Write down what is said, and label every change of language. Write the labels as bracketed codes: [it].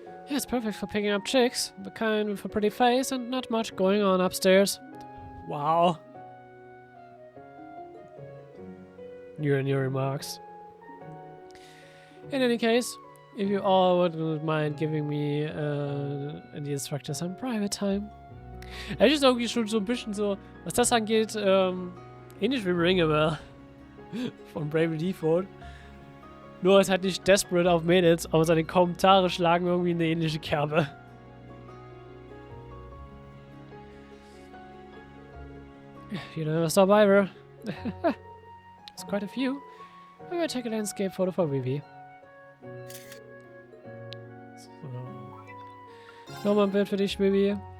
[en] Yeah, it's perfect for picking up chicks, the kind with a pretty face and not much going on upstairs. Wow. New remarks. In any case, if you all wouldn't mind giving me and the instructor some private time. [de] Er ist irgendwie schon so ein bisschen so, was das angeht, ähnlich wie Ringebell von Bravely Default. Nur ist halt nicht desperate auf Mädels, aber seine Kommentare schlagen irgendwie eine ähnliche Kerbe. [en] You know a survivor. There's quite a few. I will take a landscape photo for Vivi. So. [de] Nochmal ein Bild für dich, Vivi.